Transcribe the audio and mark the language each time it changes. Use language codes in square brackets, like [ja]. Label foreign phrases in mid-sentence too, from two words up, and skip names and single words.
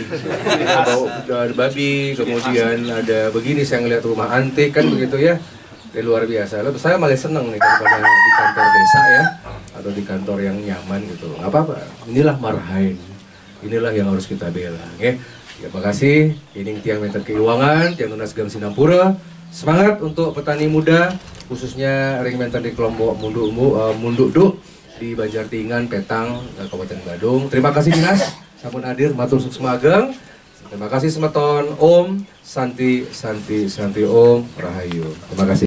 [id] Bau babi, kemudian ada begini saya ngeliat rumah antik kan begitu ya. Luar biasa. Lalu saya malah seneng nih daripada di kantor desa ya atau di kantor yang nyaman gitu. Nggak apa-apa. Inilah marhain. Inilah yang harus kita bela. Ya, terima kasih. Ini tiang Menten Keuangan, tiang Tunas Gang Sinampura. Semangat untuk petani muda, khususnya ring Menten di kelompok Munduk di Banjartingan, Petang, Kabupaten Badung. Terima kasih Dinas, sampun hadir, [ban] matur suksma ageng. [id] Terima kasih Semeton, Om, Santi Om, Rahayu. Terima kasih.